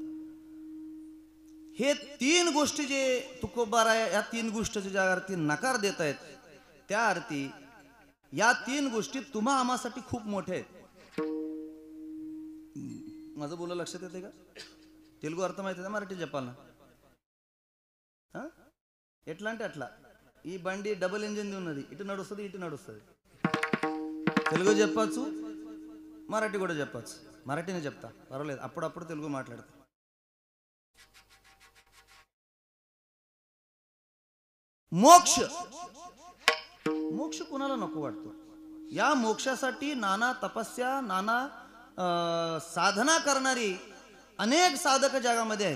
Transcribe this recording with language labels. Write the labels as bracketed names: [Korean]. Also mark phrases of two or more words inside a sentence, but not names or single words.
[Marathi] हे 3 गोष्टी जे तुकोबार आहे, या 3 गोष्टीचे ज्या अर्थी नकार देत आहेत, त्या अर्थी या 3 गोष्टी तुम्हा आम्हासाठी खूप मोठे आहेत. माझं बोला लक्षात येते का? तेलुगू अर्थ माहिती आहे, मराठी जपालना. [Telugu] ఎట్లా అంటే అట్లా ఈ బండి [English] double engine [Telugu] ఉన్నది, ఇటు నడుస్తుంది ఇటు నడుస్తుంది. తెలుగు చెప్పచ్చు, మరాఠీ కూడా చెప్పచ్చు. మరాఠీనే చెప్తా, పర్వాలేదు, అప్పుడప్పుడు తెలుగు మాట్లాడతా. [Marathi] मोक्ष मोक्ष कोणाला नको वाटतो? या मोक्षासाठी नाना तपस्या, नाना साधना करणारी अनेक साधक जगामध्ये आहेत.